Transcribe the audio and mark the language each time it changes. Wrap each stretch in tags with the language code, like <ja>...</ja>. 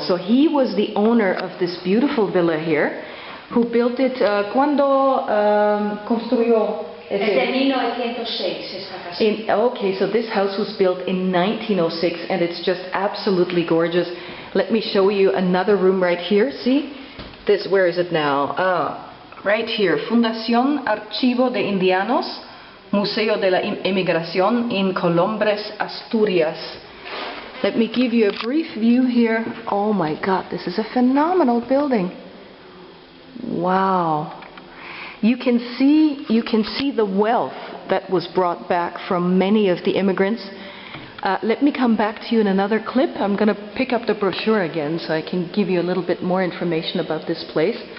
<en>So he was the owner of this beautiful villa here, who built it.</en> <es>¿Cuándo construyó? Desde 1906 esta casa.</es> <en>Okay, so this house was built in 1906 and it's just absolutely gorgeous. Let me show you another room right here. See? This, where is it now? Right here. Fundación Archivo de Indianos, Museo de la Emigración in Colombres, Asturias. Let me give you a brief view here. Oh my God, this is a phenomenal building. Wow. You can see the wealth that was brought back from many of the immigrants. Let me come back to you in another clip. I'm going to pick up the brochure again so I can give you a little bit more information about this place.</en>